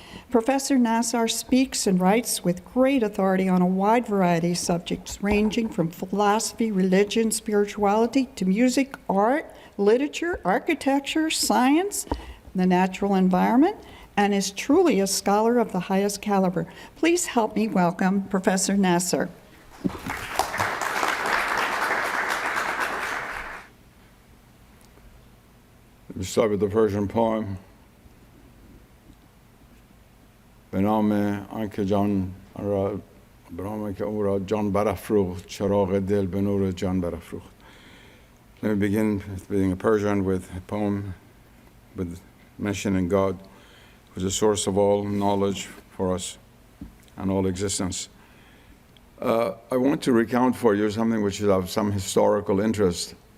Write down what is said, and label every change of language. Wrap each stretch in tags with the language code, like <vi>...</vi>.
<en>Professor Nasr speaks and writes with great authority on a wide variety of subjects ranging from philosophy, religion, spirituality, to music, art, literature, architecture, science, the natural environment, and is truly a scholar of the highest caliber. Please help me welcome Professor Nasr. We start with the Persian poem.</en> <fa>به نام آنکه جان را به نام که او را جان برافروخت چراغ دل به نور جان برافروخت.</fa> <en>Let me begin reading a Persian with a poem with mentioning God, who is the source of all knowledge for us and all existence. I want to recount for you something which is of some historical interest.</en>